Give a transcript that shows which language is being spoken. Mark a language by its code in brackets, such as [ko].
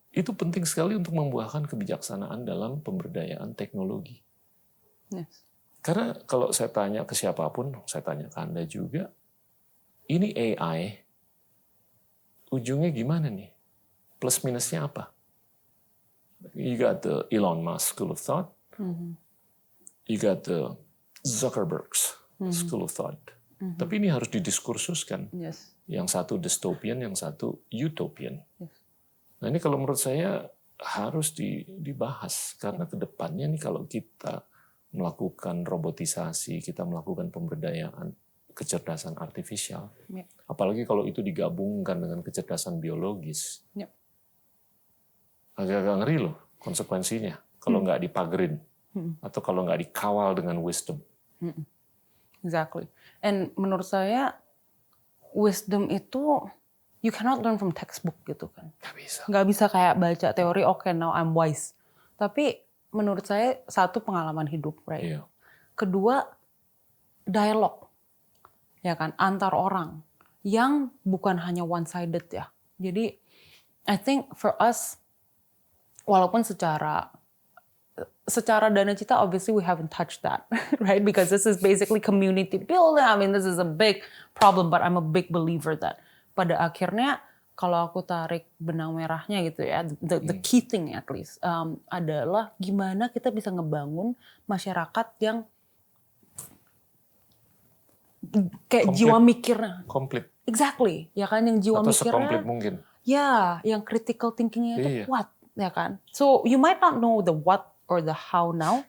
[id] itu penting sekali untuk membuahkan kebijaksanaan dalam pemberdayaan teknologi. [en] Yes. [id] Karena kalau saya tanya ke siapapun, saya tanya ke Anda juga, ini AI, ujungnya gimana nih? Plus minusnya apa? [en] You got the Elon Musk School of Thought, you got the Zuckerberg's School of Thought. [id] Tapi ini harus didiskursuskan. [en] Yes. [id] Yang satu dystopian, yang satu utopian. [en] Yes. [id] Nah ini kalau menurut saya harus dibahas. Karena ke depannya nih kalau kita melakukan robotisasi, kita melakukan pemberdayaan kecerdasan artifisial, apalagi kalau itu digabungkan dengan kecerdasan biologis, agak-agak ngeri loh konsekuensinya kalau nggak dipagerin atau kalau nggak dikawal dengan wisdom. [en] Exactly. And [id] menurut saya [en] wisdom itu you cannot learn from textbook [id] gitu kan. Nggak bisa kayak baca teori, [en] okay, now I'm wise. [id] Tapi menurut saya satu pengalaman hidup, [en] right? [id] Iya. Kedua dialog, ya kan, antar orang yang bukan hanya one sided ya. Jadi [en] I think for us, [id] walaupun secara [en] Dana Cita, obviously we haven't touched that, right? Because this is basically community building. I mean, this is a big problem, but I'm a big believer that [id] pada akhirnya kalau aku tarik benang merahnya gitu ya, [en] the key thing at least [id] adalah gimana kita bisa ngebangun masyarakat yang kayak jiwa mikirnya. Komplit. [en] Exactly, [id] ya kan, yang jiwa atau mikirnya. sekomplit mungkin. Ya, yang critical thinkingnya itu kuat, ya kan. [en] So you might not know the what or the how now.